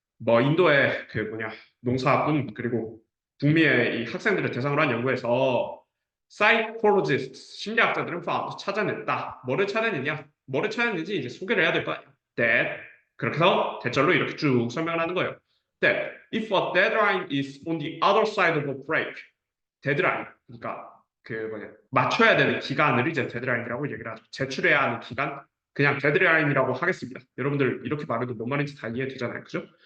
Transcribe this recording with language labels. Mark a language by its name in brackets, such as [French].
[Korean] 뭐 인도의 농사꾼 그리고 북미의 이 학생들을 대상으로 한 연구에서 psychologists 심리학자들은 found 찾아냈다. 뭐를 찾아냈냐? 뭐를 찾아냈는지 이제 소개를 해야 될 거 아니야. That 그렇게 해서 대절로 이렇게 쭉 설명을 하는 거예요. [English] That if a deadline is on the other side of a break, [Korean] 데드라인, 그러니까 맞춰야 되는 기간을 이제 데드라인이라고 얘기를 하죠. 제출해야 하는 기간, 그냥 데드라인이라고 하겠습니다. 여러분들 이렇게 말해도 뭔 말인지 다 이해되잖아요, 그죠?